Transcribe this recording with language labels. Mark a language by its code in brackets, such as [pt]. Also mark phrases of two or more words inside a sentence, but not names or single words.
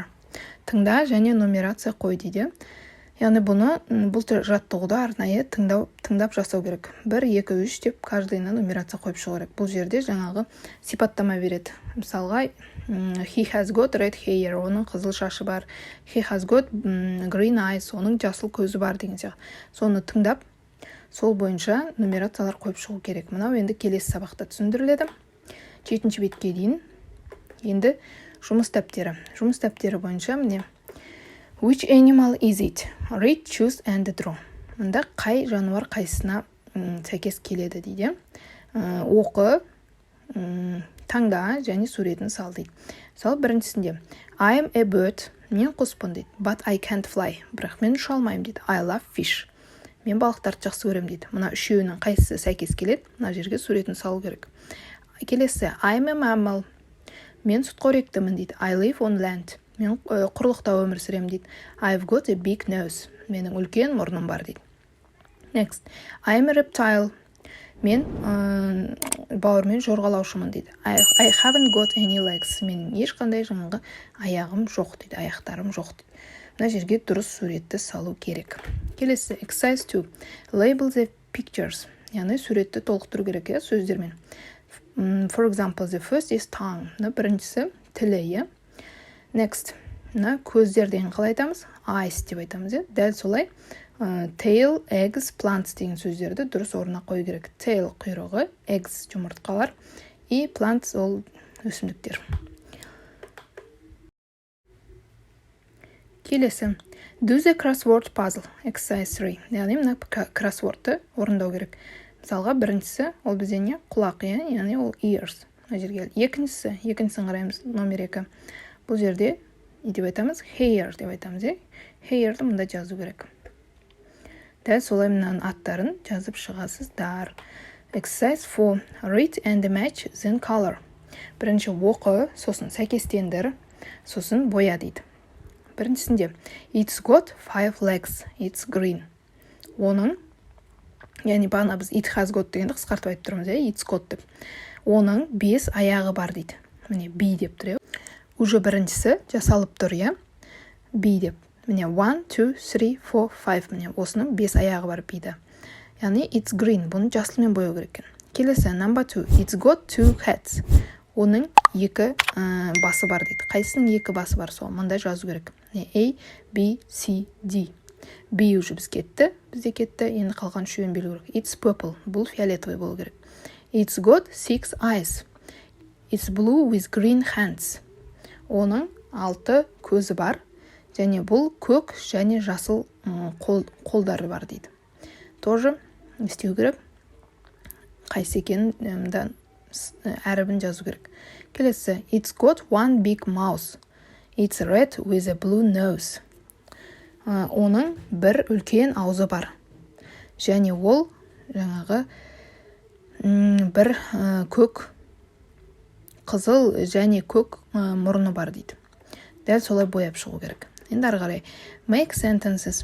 [kk] Тыңда және нумерация қой дейді. Яғни бұл жаттығуды арнайы тыңдап жасау керек. 1, 2, 3 деп каждайына нумерация қойып шығу керек. Бұл жерде жаңағы сипаттама береді. Мысалға, [en] he has got red hair, [kk] оның қызыл шашы бар. [en] He has got green eyes, [kk] оның жасыл көзі бар деген сияқты. Соны тыңдап, сол бойынша нумерациялар қойып шығу керек. Мынау енді келесі сабақта түсіндіріледі. 7-ші бетке дейін. Енді жұмыс дәптері. Жұмыс дәптері бойынша міне [en] Which animal is it? Read, choose and draw. [kk] Мұнда қай жануар қайсына сәйкес келеді дейді. Оқы, таңда және суретін сал дейді. Мысалы біріншісінде [en] I am a bird. [kk] Мен құспын дейді. [en] But I can't fly. [kk] Бірақ мен ұша алмаймын дейді. [en] I love fish. [kk] Мен балықтарды жақсы көремін дейді. Мына үшеуінің қайсысы сәйкес келеді? Мына жерге суретін салу керек. Келесі [en] I am a mammal. [kk] Мен сүтқоректімін дейді. [en] I live on land. [kk] Мен құрлықта өмір сүремін дейді. [en] I've got a big nose. [kk] Менің үлкен мұрным бар дейді. [en] Next. I'm a reptile. [kk] Мен бауырмен жорғалаушымын дейді. [en] I haven't got any legs. [kk] Менің ешқандай жаңағы аяғым жоқ дейді. Аяқтарым жоқ дейді. Мына жерге дұрыс суретті салу керек. Келесі exercise 2. [en] Label the pictures. [kk] Яғни суретті толықтыру керек сөздермен. [en] For example, the first is tongue. [kk] Біріншісі тілі. Next, көздер деген қалай айтамыз? Eyes деп айтамыз. Дәл солай [en] tail, eggs, plants [kk] деген сөздерді дұрыс орнына қою керек. Tail құйрығы, eggs жұмыртқалар, и plants ол өсімдіктер. Келесі. [en] Do the crossword puzzle, exercise 3. [kk] Яғни мына crosswordты орындау керек. Мысалға біріншісі ол бізде не? Құлақ, яғни ол ears. Екіншісін қараймыз, номер 2. Бұл жерде не деп айтамыз? Hair деп айтамыз. Hair'ді мұнда жазу керек. Дәл солай мұнан аттарын жазып шығасыздар. [en] Exercise 4. Read and match then color. [kk] Бірінші оқы, сосын сәйкестендір, сосын боя дейді. Біріншісінде [en] It's got 5 legs. It's green. [kk] Оның, яғни бағана біз [en] it has got [kk] дегенді қысқартып айтып тұрмыз, [en] it's got деп. [kk] Оның 5 аяғы бар дейді. Міне B деп тұр. Уже біріншісі жасалып тұр, B деп. міне 1, 2, 3, 4, 5 міне осының 5 аяғы бар биді. Яғни [en] it's green, [kk] бұны жасылмен бояу керек екен. Келесі [en] number 2, it's got 2 heads. [kk] Оның 2 басы бар дейді. Қайсының 2 басы бар сол? Мында жазу керек. [en] A, B, C, D. [kk] B уже біз кетті, бізде кетті. Енді қалған үшеуін белу керек. [en] It's purple, [kk] бұл фиолетовый болу керек. [en] It's got 6 eyes. It's blue with green hands. [kk] Оның 6 көзі бар. Және бұл көк және жасыл қолдары бар дейді. Тоже істеу керек. Қайсы екенін әрібін жазу керек. Келесі, [en] it's got one big mouth. It's red with a blue nose. [kk] Оның бір үлкен аузы бар. Және ол жаңағы бір көк қызыл және көк мұрны бар дейді. Дәл солай бояп шығу керек. Енді ары қарай [en] make sentences.